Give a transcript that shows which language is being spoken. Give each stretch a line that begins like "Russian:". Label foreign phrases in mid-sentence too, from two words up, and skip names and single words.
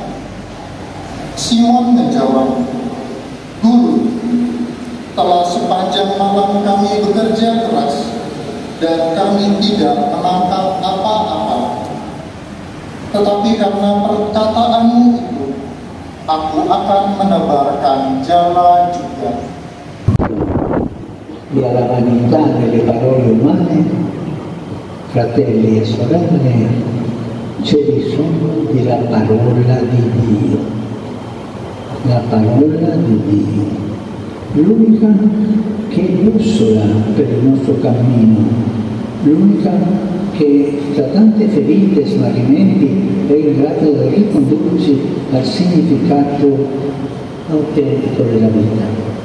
Indonesian: Simon menjawab, "Guru, telah sepanjang malam kami bekerja keras dan kami tidak menangkap apa-apa. Tetapi karena perkataanmu itu, aku akan menebarkan jala juga."
Italian: E alla vanità delle parole umane, fratelli e sorelle, c'è bisogno della parola di Dio. La parola di Dio, l'unica che bussola per il nostro cammino, l'unica che tra tante ferite e smarrimenti è in grado di ricondurci al significato autentico della vita.